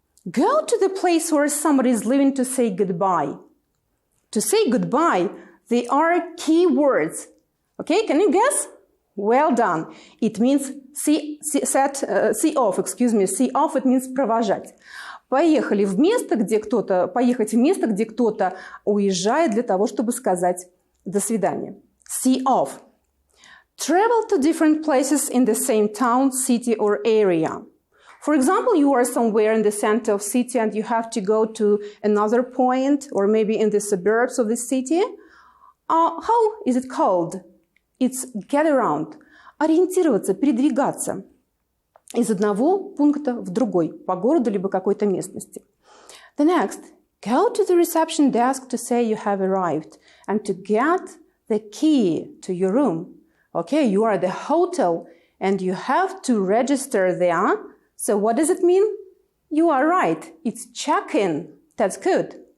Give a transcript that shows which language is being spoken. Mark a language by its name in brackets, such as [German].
[English] Go to the place where somebody is leaving to say goodbye. To say goodbye, they are key words. Okay, can you guess? Well done. It means see off, See off, it means [Russian] провожать. Поехать в место, где кто-то уезжает для того, чтобы сказать до свидания. [English] See off. Travel to different places in the same town, city, or area. For example, you are somewhere in the center of city and you have to go to another point or maybe in the suburbs of the city. How is it called? It's get around. [Russian] Ориентироваться, передвигаться из одного пункта в другой, по городу либо какой-то местности. [English] The next, go to the reception desk to say you have arrived and to get the key to your room. Okay, you are at the hotel and you have to register there. So what does it mean? You are right. It's check-in. That's good.